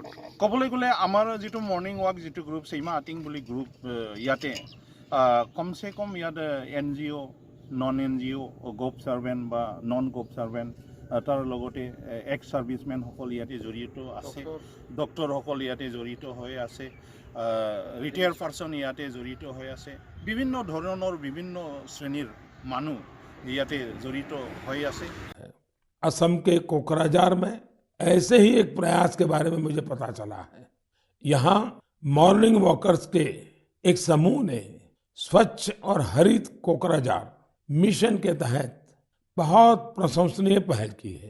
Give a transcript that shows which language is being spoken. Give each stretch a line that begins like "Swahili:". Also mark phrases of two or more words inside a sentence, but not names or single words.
Assamese: ক'বলৈ গ'লে আমাৰ যিটো
English: morning walk
Assamese: যিটো গ্ৰুপ সীমা আটিং বুলি গ্ৰুপ ইয়াতে কমচে কম ইয়াত
English: NGO non NGO govt servant
Assamese: বা
English: non govt servant
Assamese: তাৰ লগতে এক্স ছাৰ্ভিচমেনসকল ইয়াতে জড়িত আছে, ডক্টৰসকল ইয়াতে জড়িত হৈ আছে,
English: retired person
Assamese: ইয়াতে জড়িত হৈ আছে, বিভিন্ন ধৰণৰ বিভিন্ন শ্ৰেণীৰ মানুহ ইয়াতে জড়িত হৈ আছে।
Hindi: असम के कोकराझार में ऐसे ही एक प्रयास के बारे में मुझे पता चला है। यहाँ
English: morning walkers
Hindi: के एक समूह ने स्वच्छ और हरित कोकराझार मिशन के तहत बहुत प्रशंसनीय पहल की है।